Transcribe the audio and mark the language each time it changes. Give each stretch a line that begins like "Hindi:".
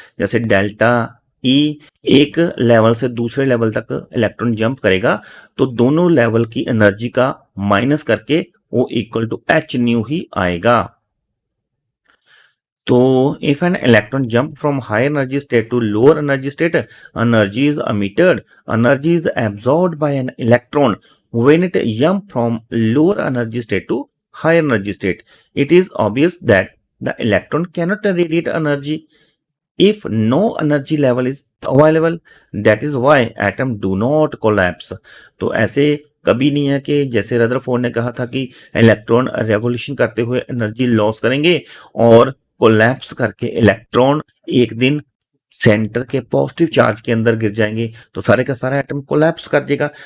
Hindi: जैसे delta E, एक level से दूसरे लेवल तक इलेक्ट्रॉन जंप करेगा तो दोनों लेवल की एनर्जी का माइनस करके वो इक्वल टू एच न्यू ही आएगा। तो if an electron jump from high energy state to lower energy state, energy is emitted, energy is absorbed by an electron when it jump from lower energy state to higher energy state.
English: It is obvious that the electron cannot radiate energy if no energy level is available. That is why atom do not collapse.
Hindi: तो ऐसे कभी नहीं है कि जैसे Rutherford ने कहा था कि इलेक्ट्रॉन रेवोल्यूशन करते हुए एनर्जी लॉस करेंगे और कोलैप्स करके इलेक्ट्रॉन एक दिन सेंटर के पॉजिटिव चार्ज के अंदर गिर जाएंगे तो सारे का सारा एटम कोलैप्स कर देगा।